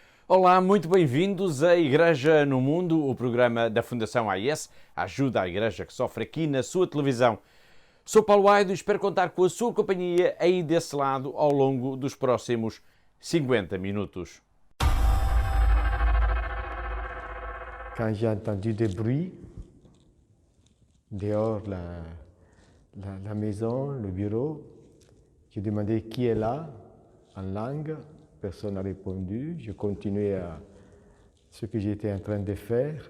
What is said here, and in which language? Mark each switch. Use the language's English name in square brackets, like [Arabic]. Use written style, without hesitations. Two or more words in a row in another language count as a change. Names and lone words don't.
[Portuguese] Olá, muito bem-vindos à Igreja no Mundo, o programa da Fundação AIS, ajuda à Igreja que sofre aqui na sua televisão. Sou Paulo Aido e espero contar com a sua companhia aí desse lado ao longo dos próximos 50 minutos. [French] Quand j'ai entendu des bruits dehors la maison, le bureau, j'ai demandé qui est là en langue. Personne n'a répondu. Je continuais à ce que j'étais en train de faire.